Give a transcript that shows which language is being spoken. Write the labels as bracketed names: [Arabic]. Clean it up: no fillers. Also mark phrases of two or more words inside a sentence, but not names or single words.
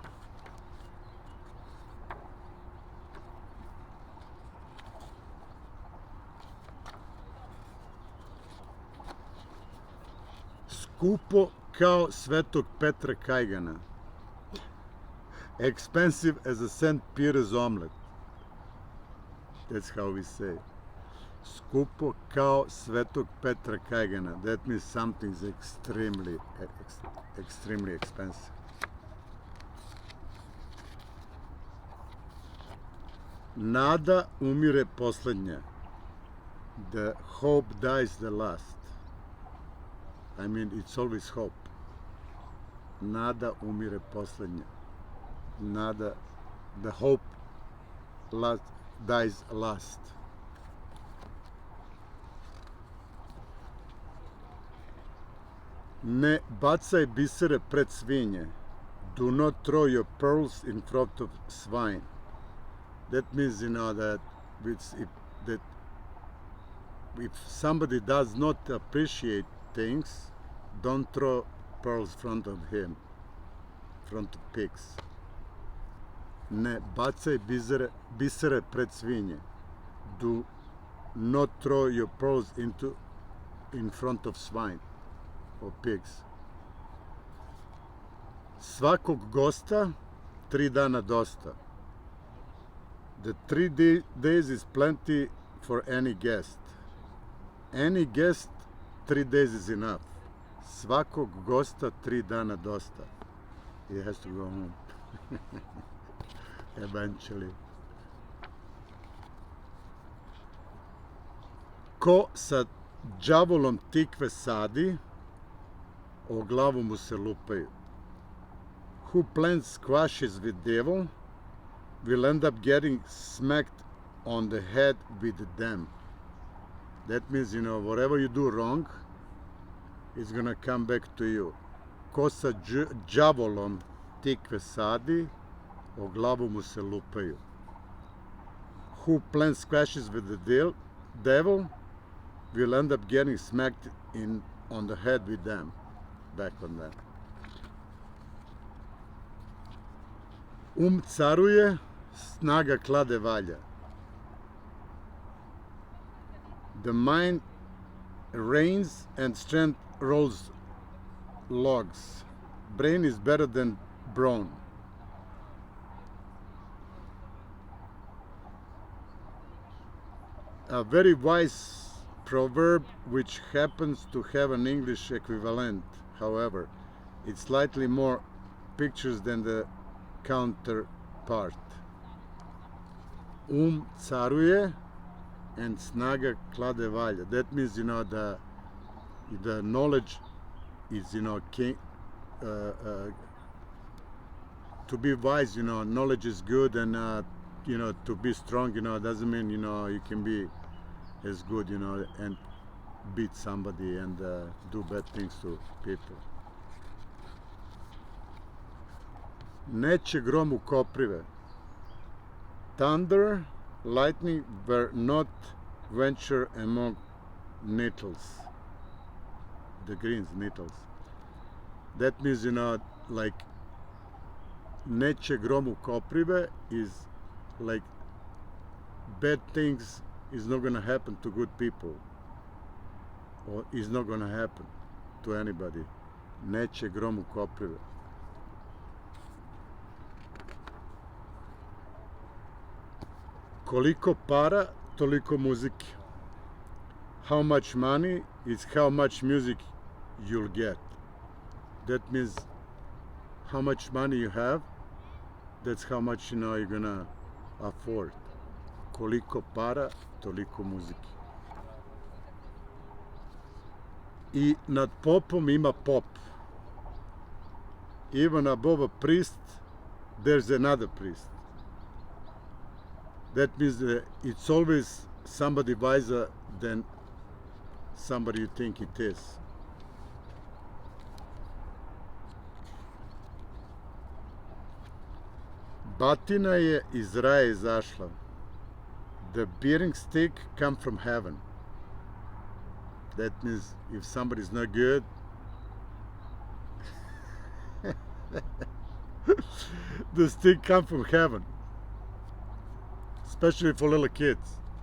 [Serbian] Skupo kao Svetog Petra Kajgana. [English] Expensive as a St. Peter's omelet. That's how we say. [Serbian] Skupo kao Svetog Petra Kajgana. [English] That means something's extremely expensive. [Serbian] Nada umire poslednja. [English] The hope dies the last. I mean, it's always hope. [Serbian] Nada umire poslednja. Nada, [English] the hope dies last. [Serbian] Ne bacaj bisere pred svinje. [English] Do not throw your pearls in front of swine. That means, that if somebody does not appreciate things, don't throw pearls in front of him, front of pigs. [Serbian] Ne bacaj bisere pred svinje. [English] Do not throw your pearls in front of swine or pigs. [Serbian] Svakog gosta 3 dana dosta. [English] The 3 days is plenty for any guest. Any guest, 3 days is enough. [Serbian] Svakog gosta 3 dana dosta. [English] He has to go home. Eventually. [Serbian] Ko sa đavolom tikve sadi, o glavu mu se lupaju. [English] who plants squashes with devil will end up getting smacked on the head with them. That means, whatever you do wrong, it's gonna come back to you. [Serbian] Ko sa đavolom tikve sadi, o glavu mu se lupaju. [English] Who plants squashes with the devil will end up getting smacked on the head with them. Back on that. [Serbian] Caruje, snaga klade valja. [English] The mind reigns and strength rolls logs. Brain is better than brawn. A very wise proverb which happens to have an English equivalent, however, it's slightly more pictures than the counterpart. [Serbian] Caruje and snaga klade valja. [English] That means, the knowledge is, to be wise, knowledge is good, and, to be strong, doesn't mean, you can be as good, and beat somebody and do bad things to people. [Serbian] Neće grom u koprive. [English] Thunder, lightning were not venture among nettles. The greens, nettles. That means, like, [Serbian] neće grom u koprive [English] is like bad things is not going to happen to good people, or is not going to happen to anybody. [Serbian] Neće grom u koprive. Koliko para, toliko muzike. [English] How much money is how much music you'll get. That means how much money you have, that's how much, you're gonna afford. [Serbian] Koliko para, toliko muzike. I nad popom ima pop. [English] Even above a priest, there's another priest. That means that it's always somebody wiser than somebody you think it is. [Serbian] Batina je iz raja izašla. [English] The bearing stick come from heaven. That means if somebody's not good, the stick come from heaven. Especially for little kids.